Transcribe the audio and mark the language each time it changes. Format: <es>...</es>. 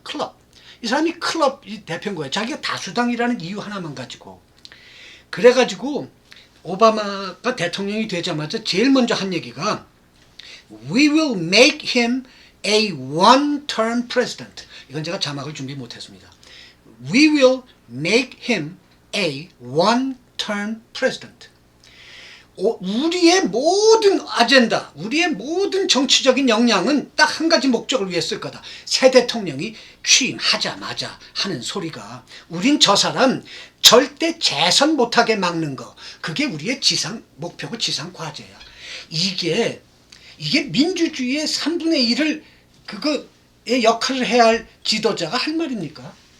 <ko>클럽. 이 사람이 클럽 대표인 거예요. 자기가 다수당이라는 이유 하나만 가지고. 그래가지고 오바마가 대통령이 되자마자 제일 먼저 한 얘기가</ko> <en>We will make him a one-term president.</en> <ko>이건 제가 자막을 준비 못했습니다.</ko> <en>We will make him a one-term president.</en> <ko>우리의 모든 아젠다, 우리의 모든 정치적인 역량은 딱 한 가지 목적을 위해 쓸 거다. 새 대통령이 취임하자마자 하는 소리가 우린 저 사람 절대 재선 못하게 막는 거. 그게 우리의 지상 목표고 지상 과제야. 이게 민주주의의 3분의 1을 그거의 역할을 해야 할 지도자가 할 말입니까?</ko>